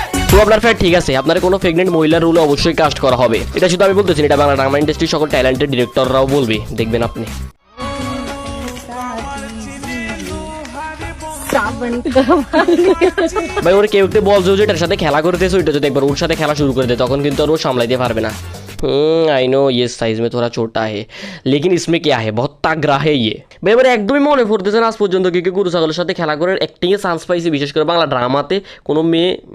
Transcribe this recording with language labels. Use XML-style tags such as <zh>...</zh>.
<bn>তো আপনার ফ্যাট ঠিক আছে, আপনার কোনো প্রেগনেন্ট মহিলার রোলে অবশ্যই কাস্ট করা হবে, এটা শুধু আমি বলতেছি, এটা বাংলা ড্রামা ইন্ডাস্ট্রির সকল ট্যালেন্টেড ডিরেক্টররাও বলবে, দেখবেন আপনি। ভাই ওর কেউ একটু বলছে যে এটার সাথে খেলা করতেছে, ওইটা যদি একবার ওর সাথে খেলা শুরু করে দেয় তখন কিন্তু আর ও সামলাইতে পারবে না।</bn> <en>I know</en> <hi>ये साइज में थोड़ा छोटा है लेकिन इसमें क्या है बहुत तगड़ा है ये।</hi> <bn>ভাই এবার একদমই মনে পড়তেছে না আজ পর্যন্ত কি গুরু ছাগলের সাথে খেলা করে অ্যাক্টিংয়ে চান্স পাইছে, বিশেষ করে বাংলা ড্রামাতে কোনো মেয়ে।</bn>